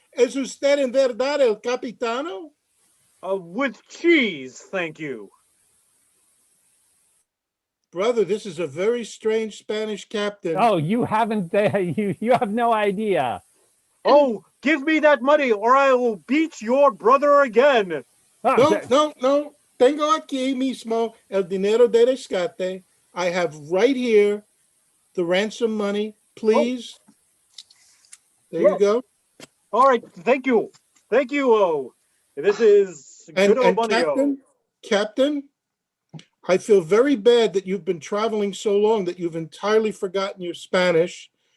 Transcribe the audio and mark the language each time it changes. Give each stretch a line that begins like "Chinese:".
Spanish: ¿Es usted en verdad el capitano?
English: With cheese, thank you. Brother, this is a very strange Spanish captain. Oh, you haven't. You have no idea. Oh, give me that money or I will beat your brother again. No.
Spanish: Tengo aquí mismo el dinero de rescate.
English: I have right here the ransom money. Please. There you go. All right, thank you. This is good old money. Captain, I feel very bad that you've been traveling so long that you've entirely forgotten your Spanish.